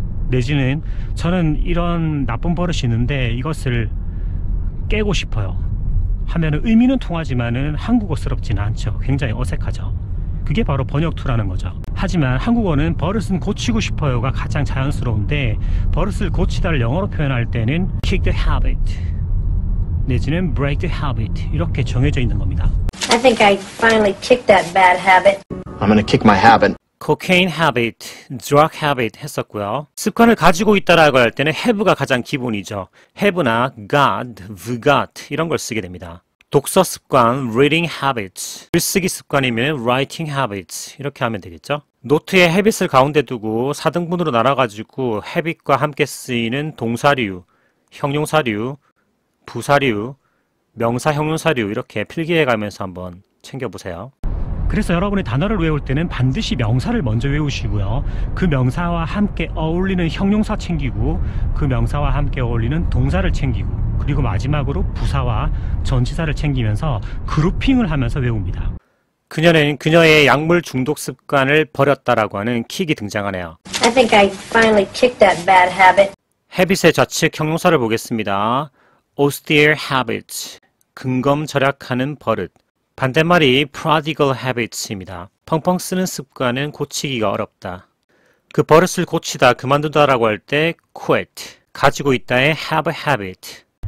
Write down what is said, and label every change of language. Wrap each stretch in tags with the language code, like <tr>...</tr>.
<ko>내지는 저는 이런 나쁜 버릇이 있는데 이것을 깨고 싶어요 하면은 의미는 통하지만은 한국어스럽지는 않죠. 굉장히 어색하죠. 그게 바로 번역투라는 거죠. 하지만 한국어는 버릇은 고치고 싶어요가 가장 자연스러운데 버릇을 고치다를 영어로 표현할 때는</ko> <en>kick the habit</en> <ko>내지는</ko> <en>break the habit</en> <ko>이렇게 정해져 있는 겁니다.</ko> <en>I think I finally kicked that bad habit. I'm gonna kick my habit. cocaine habit, drug habit</en> <ko>했었고요. 습관을 가지고 있다라고 할 때는 have가 가장 기본이죠. have나 got, got 이런 걸 쓰게 됩니다. 독서 습관, reading habits, 글쓰기 습관이면 writing habits 이렇게 하면 되겠죠. 노트에 habit을 가운데 두고 4등분으로 나눠가지고 habit과 함께 쓰이는 동사류, 형용사류, 부사류, 명사, 형용사류 이렇게 필기해가면서 한번 챙겨보세요. 그래서 여러분이 단어를 외울 때는 반드시 명사를 먼저 외우시고요. 그 명사와 함께 어울리는 형용사 챙기고 그 명사와 함께 어울리는 동사를 챙기고 그리고 마지막으로 부사와 전치사를 챙기면서 그룹핑을 하면서 외웁니다. 그녀는 그녀의 약물 중독 습관을 버렸다라고 하는 킥이 등장하네요.</ko> <en>I think I finally kicked that bad habit.</en> <ko>habit의 좌측 형용사를 보겠습니다. austere habits, 근검절약하는 버릇. 반대말이 prodigal habits입니다. 펑펑 쓰는 습관은 고치기가 어렵다. 그 버릇을 고치다, 그만두다라고 할 때 quit, 가지고 있다의</ko> <en>have a habit.</en>